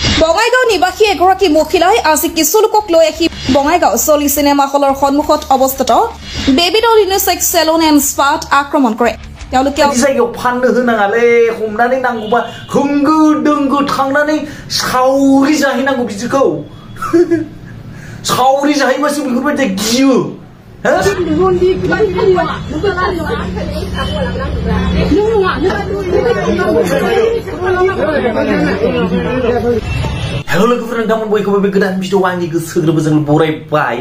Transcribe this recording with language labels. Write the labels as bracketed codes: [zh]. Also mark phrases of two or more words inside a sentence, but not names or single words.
[as] বঙাইগাঁও নিবাসী এগৰাকী মহিলাই আজি কিছু লোকক লৈ আহি বঙাইগাঁও চলি চিনেমা হলৰ সন্মুখত অৱস্থিত বেবী ডল ইউনিচেক্স সেলুন এণ্ড স্পাত আক্ৰমণ কৰে। তেওঁলোকে [brx] जायगायाव फाननो होनाङालै हमनानै नांगौबा होंगो दोंगो थांनानै सावरि जाहैनांगौ बिदिखौ सावरि जाहैबासो बेफोरबायदि गियो हेलो लोगोफोर नोंथांमोन बयखौबो बे गोदान भिडिअ आंनि गोसो गोरबोजों बरायबाय।